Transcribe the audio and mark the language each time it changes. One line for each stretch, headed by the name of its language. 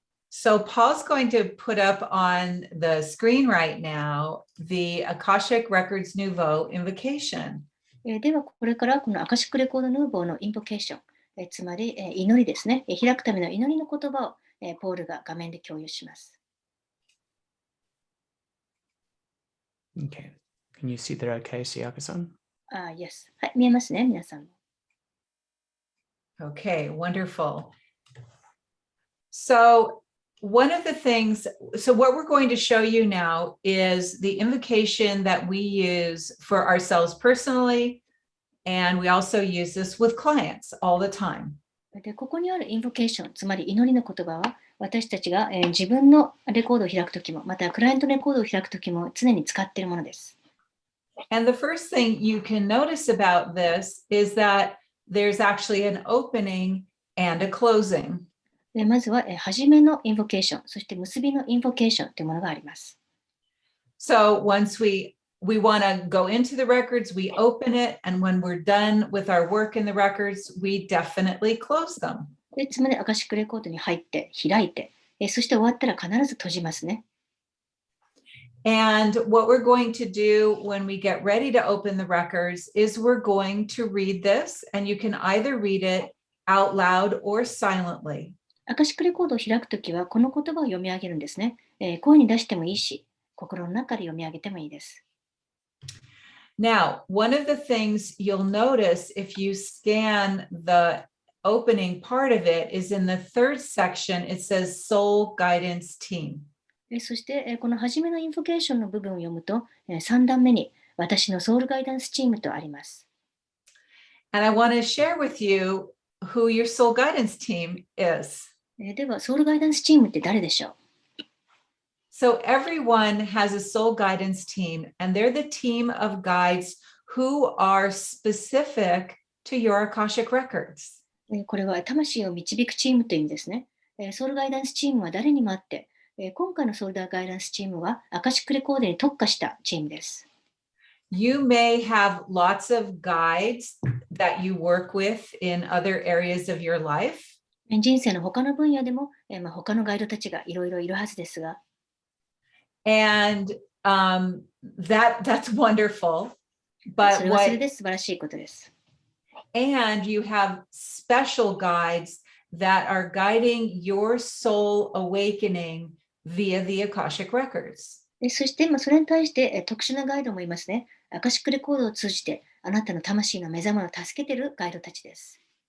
English: So Paul's going to put up on the screen right now the Akashic Records Nouveau invocation.
Japanese: では、これからこのアカシックレコードヌーボーのインボケーション、つまり祈りですね、開くための祈りの言葉をポールが画面で共有します。
English: Okay. Can you see that okay, Siaka-san? Yes.
Japanese: はい、見えますね、皆さん。
English: Okay, wonderful. So one of the things, so what we're going to show you now is the invocation that we use for ourselves personally, and we also use this with clients all the time.
Japanese: で、ここにあるインボケーション、つまり祈りの言葉は、私たちが自分のレコードを開くときも、またクライアントレコードを開くときも常に使っているものです。
English: And the first thing you can notice about this is that there's actually an opening and a closing.
Japanese: でまずは初めのインボケーション、そして結びのインボケーションというものがあります。
English: So once we want to go into the records, we open it, and when we're done with our work in the records, we definitely close them.
Japanese: でつまりアカシックレコードに入って開いて、そして終わったら必ず閉じますね。
English: And what we're going to do when we get ready to open the records is we're going to read this, and you can either read it out loud or silently.
Japanese: アカシックレコードを開くときはこの言葉を読み上げるんですね。声に出してもいいし、心の中で読み上げてもいいです。
English: Now, one of the things you'll notice if you scan the opening part of it is in the third section, it says Soul Guidance Team.
Japanese: そしてこの初めのインフォケーションの部分を読むと、3段目に私のソウルガイダンスチームとあります。
English: And I want to share with you who your Soul Guidance Team is.
Japanese: では、ソウルガイダンスチームって誰でしょう？
English: So everyone has a soul guidance team, and they're the team of guides who are specific to your Akashic records.
Japanese: これは魂を導くチームという意味ですね。ソウルガイダンスチームは誰にもあって、今回のソウルガイダンスチームはアカシックレコードに特化したチームです。
English: You may have lots of guides that you work with in other areas of your life.
Japanese: 人生の他の分野でも、他のガイドたちがいろいろいるはずですが、
English: And that's wonderful.
Japanese: そ
English: But
Japanese: れはそれ
English: what
Japanese: で素晴らしいことです。
English: and you have special guides that are guiding your soul awakening via the Akashic records.
Japanese: そして、それに対して特殊なガイドもいますね。アカシックレコードを通じてあなたの魂の目覚めを助けているガイドたちです。